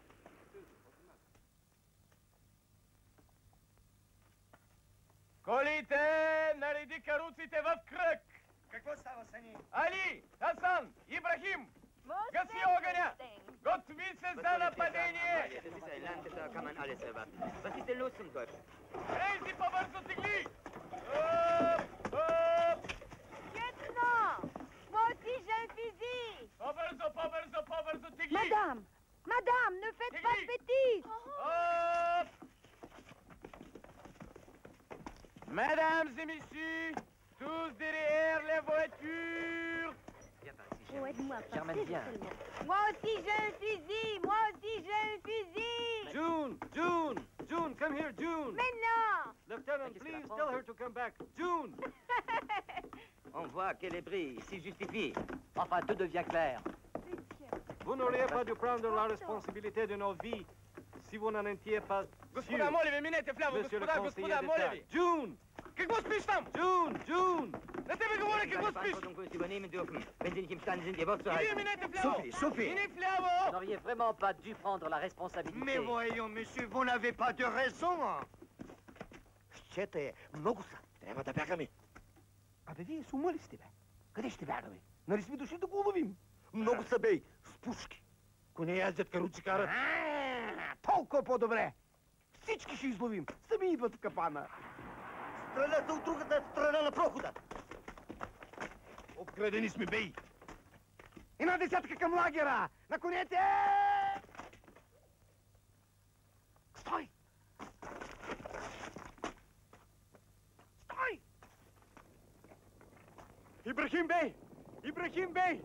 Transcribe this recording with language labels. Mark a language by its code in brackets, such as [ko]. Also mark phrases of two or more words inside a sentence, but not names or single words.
[bg] Колите! кръг! Какво става, Сани? Али, Хасан, Ибрахим! Гаси огъня! Готви се за нападение! Рейзи по-бързо тегли! [fr] Moi aussi j'ai un fusil. [bg] По-бързо тегли! [fr] Madame, ne faites pas de bêtises. Mesdames et messieurs, tous derrière les voitures! Oh, aide-moi à Germaine, passer, viens. seulement. Moi aussi j'ai un fusil. Moi aussi j'ai un fusil. [en] June, come here, June! [fr] Mais non. [en] Lieutenant, please tell her to come back. June! [fr] On voit que les bris s'y justifient. Enfin, tout devient clair. Vous n'auriez pas dû prendre la responsabilité de nos vies si vous n'en étiez pas sûr. [bg] Господа, моля ви, минете вляво, [fr] Monsieur le [bg] господа, [fr] conseiller [bg] моля [fr] d'État. [bg] ви! June! Какво спиш там? June! На тебе говоря, какво спиш? [de] Wenn Sie nicht imstande sind, Ihr Wort zu [bg] И вие [de] halten. [bg] минете вляво! Софи! Мини [fr] Vous [bg] вляво! [fr] n'auriez vraiment pas dû prendre la responsabilité. Mais voyons, monsieur, vous n'avez pas de raison. [bg] Щете, много са. Трябва да бягаме. Абе, вие с ума ли сте, бе? Къде ще бягаме? Нали сме дошли да го уловим? Много са, бей, с пушки. Ако не яздят каруци карат. Толкова по-добре. Всички ще изловим. Сами идват в капана. Стрелят от другата страна на прохода. Обкрадени сме, бей. Една десятка към лагера. На конете! Стой! Стой! Ибрахим бей! Ибрахим бей!